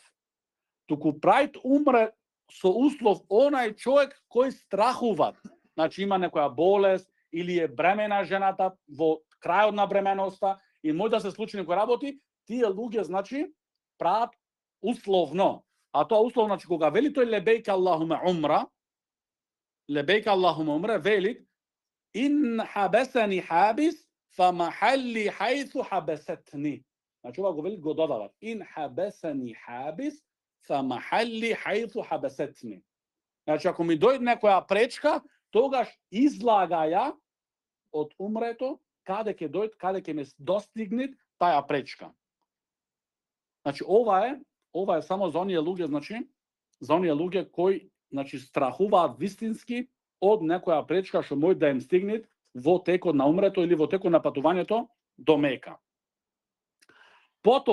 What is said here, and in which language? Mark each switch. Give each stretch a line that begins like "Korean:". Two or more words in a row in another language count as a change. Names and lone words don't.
Macedonian: Туку правит умре со услов онај човек кој страхува. Значи има некоја болест или е бремена жената во крајот на бременоста и може да се случи некои работи, тие луѓе значи прават условно. А тоа условно значи кога вели тој
Arabic: لبيك اللهم عمرة,
Macedonian: вели
Arabic: إن حبسني حابس فمحلي حيث حبستني.
Macedonian: Значи ова го вели го додават.
Arabic: إن حبسني حابس فمحلي حيث حبستني.
Macedonian: Значи ако ми дојде некоја пречка, тогаш излага ја од умрето каде ќе дојде, каде ќе ме достигне таја пречка. Значи ова е само за оние луѓе, значи за оние луѓе кои значи страхуваат вистински од некоја пречка што може да им стигне во текот на умрето или во текот на патувањето до Мека.